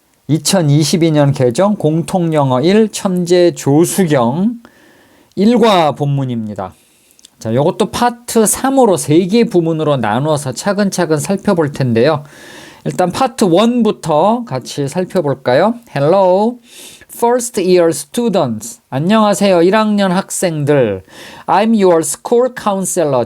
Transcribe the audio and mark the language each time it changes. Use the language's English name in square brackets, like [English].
[Korean] 2022년 개정 공통영어 1 천재 조수경 1과 본문입니다. 자, 이것도 파트 3으로 3개 부문으로 나누어서 차근차근 살펴볼 텐데요. 일단 파트 1부터 같이 살펴볼까요? [English] Hello, first year students. [Korean] 안녕하세요, 1학년 학생들. [English] I'm your school counselor.